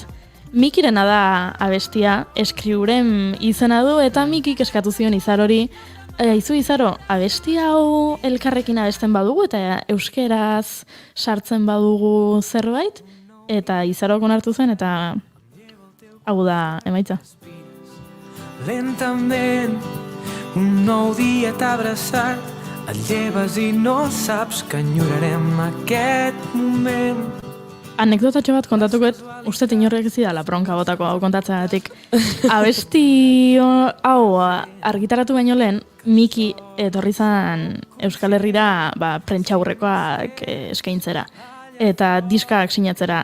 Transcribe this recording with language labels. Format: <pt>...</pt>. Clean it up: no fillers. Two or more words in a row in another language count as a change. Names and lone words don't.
<eu>Mikirena da abestia, Eskriuren izena du, eta Mikik eskatu zion Izarori, aizu Izaro, abesti hau elkarrekin abesten badugu, eta euskeraz sartzen badugu zerbait, eta Izarok onartu zen, eta hau da emaitza.</eu> <ca>Lentament, un nou dia t'ha abraçat, et lleves i no saps que enyorarem aquest moment.</ca> <eu>Anekdotatxo bat kontatuko, uste inorrek ez da bronka botako hau kontatzeagatik. Abesti hau argitaratu baino lehen, Miki etorri zan Euskal Herrira prentxaurrekoak eskaintzera. Eta diskak sinatzera.</eu>